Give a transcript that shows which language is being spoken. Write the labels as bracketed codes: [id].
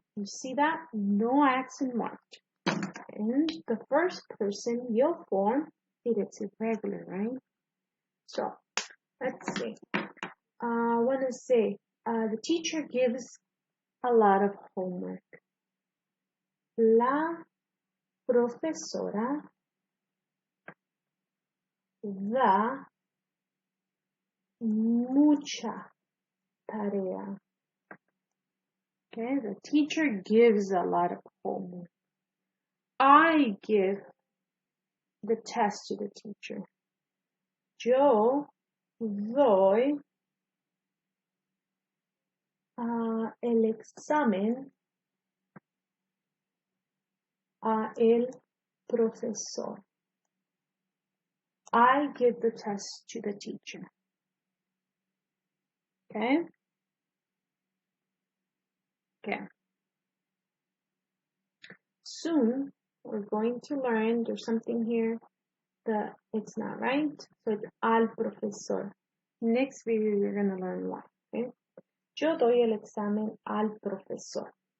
[en] You see that? No accent marked. And the first person, yo form, It's irregular, right? So let's see. I want to say the teacher gives a lot of homework. [es] La profesora da mucha tarea. [en] Okay, the teacher gives a lot of homework. I give the test to the teacher. [es] Yo doy el examen a el profesor. [en] I give the test to the teacher. Okay? Okay. Soon, we're going to learn, there's something here that it's not right. So it's al profesor. Next video, you're going to learn why. Okay? [es] Yo doy el examen al profesor.